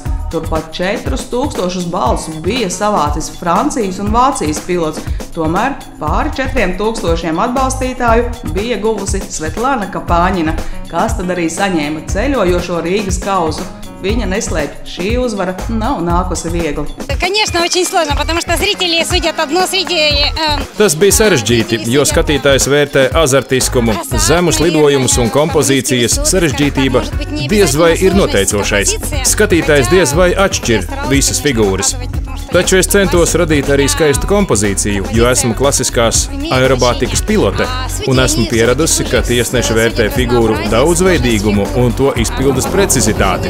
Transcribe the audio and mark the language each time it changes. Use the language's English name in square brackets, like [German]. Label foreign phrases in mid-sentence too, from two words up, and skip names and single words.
[Latvian] Turpat 4000 balsu bija savācis Francijas un Vācijas pilots. Tomēr pāri 4000 atbalstītāju bija guvusi Svetlana Kapāņina, kas tad arī saņēma ceļojošo Rīgas kausu. viņa neslēpj, šī uzvara nav nākusi viegli. [Russian] Конечно, очень сложно, потому что зрители судят одно среди... [Latvian] Tas bija sarežģīti, jo skatītājs vērtē azartiskumu, zemus lidojumus un kompozīcijas sarežģītība diez vai ir noteicošais. Skatītājs diez vai atšķir visas figūras. Taču es centos radīt arī skaistu kompozīciju, jo esmu klasiskās aerobātikas pilote un esmu pieradusi, ka tiesneši vērtē figūru daudzveidīgumu un to izpildes precizitāti.